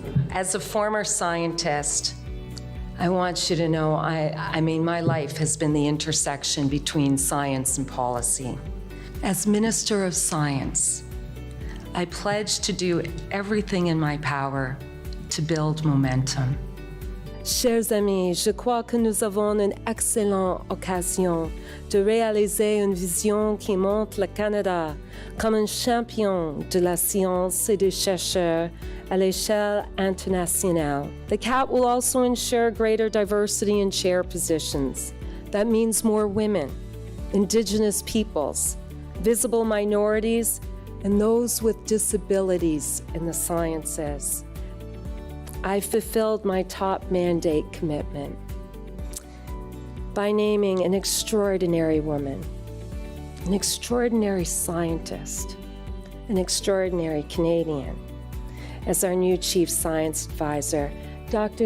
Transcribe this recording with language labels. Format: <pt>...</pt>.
<en>As a former scientist, I want you to know, I mean, my life has been the intersection between science and policy. As Minister of Science, I pledge to do everything in my power to build momentum.</en> <fr>Chers amis, je crois que nous avons une excellente occasion de réaliser une vision qui montre le Canada comme un champion de la science et des chercheurs à l'échelle internationale.</fr> <en>The CAP will also ensure greater diversity in chair positions. That means more women, Indigenous peoples, visible minorities, and those with disabilities in the sciences. I fulfilled my top mandate commitment by naming an extraordinary woman, an extraordinary scientist, an extraordinary Canadian as our new Chief Science Advisor. Dr.</en>